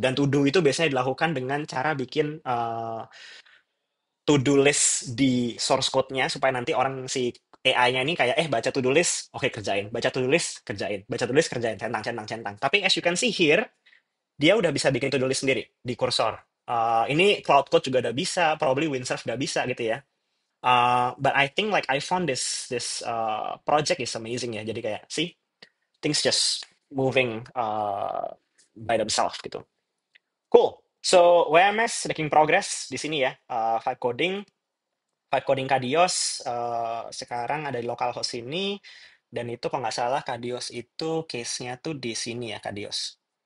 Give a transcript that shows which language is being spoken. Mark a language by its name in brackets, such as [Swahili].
[Indonesian] Dan to-do itu biasanya dilakukan dengan cara bikin to-do list di source code-nya supaya nanti orang si AI-nya ini kayak baca to-do list, oke kerjain, baca to-do list, kerjain, baca to-do list, kerjain, centang, centang, centang. Tapi [English] as you can see here, [Indonesian] dia udah bisa bikin to-do list sendiri di Cursor. Ini Cloud Code juga udah bisa, probably Windsurf udah bisa gitu ya. [English] But I think like I found this project is amazing ya. [Indonesian] Jadi kayak [English] see things just moving by themselves [Indonesian] gitu. [English] Cool. So WMS making progress [Indonesian] di sini ya. Vibe coding Kadios sekarang ada di localhost ini dan itu kalau nggak salah Kadios itu case-nya tuh di sini ya Kadios.